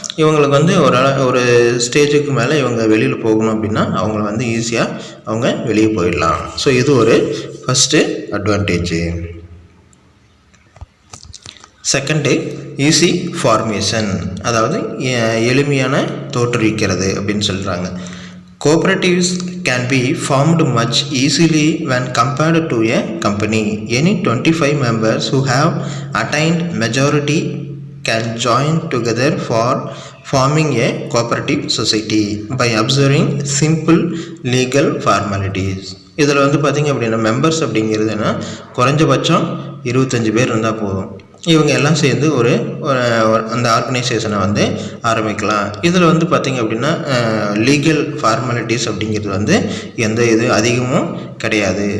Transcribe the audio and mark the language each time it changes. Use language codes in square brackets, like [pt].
[ta] இவங்களுக்கு வந்து ஒரு ஸ்டேஜுக்கு மேலே இவங்க வெளியில் போகணும் அப்படின்னா அவங்கள வந்து ஈஸியாக அவங்க வெளியே போயிடலாம். ஸோ இது ஒரு first advantage. Second easy formation, அதாவது எளிமையான தோற்றுவிக்கிறது அப்படின்னு சொல்கிறாங்க. [en] Cooperatives can be formed much easily when compared to a company. Any 25 members who have attained majority can join together for forming a cooperative society by observing simple legal formalities. [ta] இதில் வந்து பார்த்திங்க அப்படின்னா members அப்படிங்கிறதுனா குறைஞ்சபட்சம் 25 பேர் இருந்தால் போதும். இவங்க எல்லாம் சேர்ந்து ஒரு அந்த ஆர்கனைசேஷனை வந்து ஆரம்பிக்கலாம். இதில் வந்து பார்த்திங்க அப்படின்னா லீகல் ஃபார்மாலிட்டிஸ் அப்படிங்கிறது வந்து எந்த இது அதிகமும் கிடையாது.